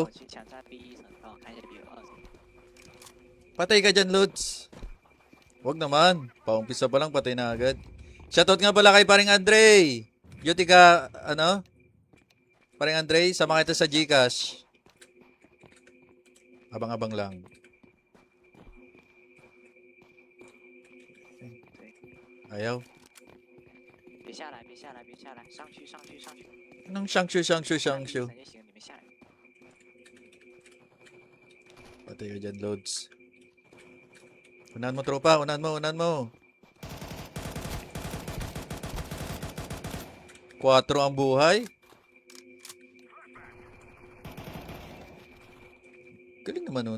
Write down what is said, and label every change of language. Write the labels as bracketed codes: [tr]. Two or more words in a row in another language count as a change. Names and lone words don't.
[zh] 我去抢占 B 一层，帮我看一下 B 2层。 [tl] Patay ka dyan, Lods. Huwag naman. Paumpisa pa lang, patay na agad. Shoutout nga pala kay paring Andre. Duty ka, ano? Paring Andre, sama kita sa Gcash. Abang-abang lang. [zh] 对， [tl] Ayaw. [zh] 别下来，上去。 [tl] Anong shangshu? [zh] 上去一层就行，你们下来。 [tl] Patay ka dyan, Lods. Unahan mo, tropa. Unahan mo. 4 ang buhay. Galing naman nun.